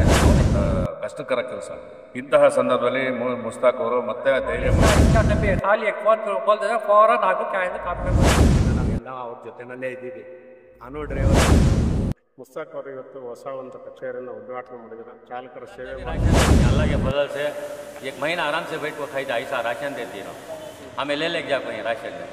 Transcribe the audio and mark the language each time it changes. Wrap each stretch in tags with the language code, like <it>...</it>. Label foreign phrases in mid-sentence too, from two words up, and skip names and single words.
<kn>ಕಷ್ಟಕರ ಕೆಲಸ. ಇಂತಹ ಸಂದರ್ಭದಲ್ಲಿ ಮುಸ್ತಾಕ್ ಅವರು ಮತ್ತೆ ಧೈರ್ಯ ನಾವೆಲ್ಲ ಅವ್ರ ಜೊತೆನಲ್ಲೇ ಇದ್ದೀವಿ. ನಾನು ಡ್ರೈವರ್. ಮುಸ್ತಾಕ್ ಅವರು ಇವತ್ತು ಹೊಸ ಒಂದು ಕಚೇರಿಯನ್ನು ಉದ್ಘಾಟನೆ ಮಾಡಿದ್ದಾರೆ. ಚಾಲಕರ ಸೇವೆ</kn> <hi>अल्लाह के फजल से एक महीना आराम से बैठ को खाई था, ऐसा राशन देती रहो, हमें ले जा पाए राशन में।</hi>